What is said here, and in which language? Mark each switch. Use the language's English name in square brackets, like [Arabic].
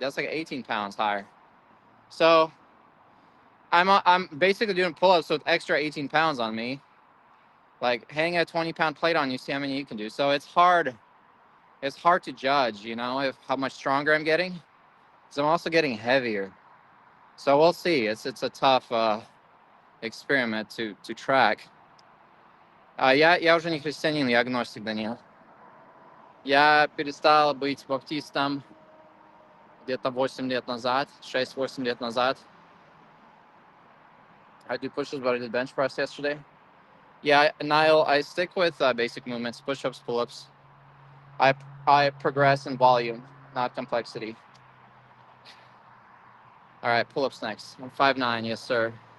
[English] That's like 18 pounds higher. So I'm basically doing pull-ups with extra 18 pounds on me. Like hang a 20-pound plate on you, see how many you can do. So it's hard to judge, you know, if how much stronger I'm getting. Because I'm also getting heavier. So we'll see. It's a tough experiment to track. [Russian] Я уже не христианин, я агностик, Даниил. Я перестал быть баптистом где-то 8 лет назад, 6-8 лет назад. [English] I do pushes, but I did bench press yesterday. Yeah, Niall, I stick with basic movements, push-ups, pull-ups. I I progress in volume, not complexity. All right, pull-ups next. I'm 5'9", yes sir.